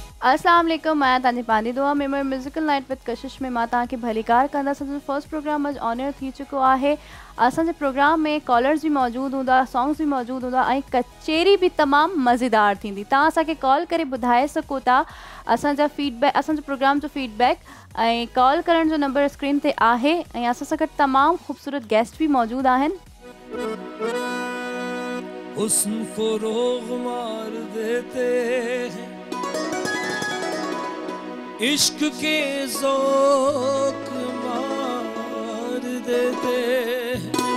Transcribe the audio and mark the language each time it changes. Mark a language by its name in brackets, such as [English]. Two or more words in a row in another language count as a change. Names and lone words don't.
[Arabic] السلام عليكم, [Sindhi] मैं तानी पांदी दुआ मेमर [English] musical night with [Sindhi] कशिश में मां तव्हांखे भलीकार कंदा। असांजो [English] first program [Sindhi] अॼु [English] on air [Sindhi] थी चुको आहे। असांजे प्रोग्राम में कॉलर्स भी मौजूद हूंदा, सॉन्ग्स भी मौजूद हूंदा ऐं कचेरी भी तमामु मज़ेदार थींदी। तव्हां असांखे कॉल करे ॿुधाए सघो था असांजा फीडबैक, असांजे प्रोग्राम जो फीडबैक, ऐं कॉल करण जो नंबर स्क्रीन ते आहे। ऐं असां सां गॾु तमामु ख़ूबसूरत गेस्ट भी मौजूद आहिनि। [Hindi] हुस्न को रोग मार देते हैं, इश्क के ज़ौक़ मार देते हैं।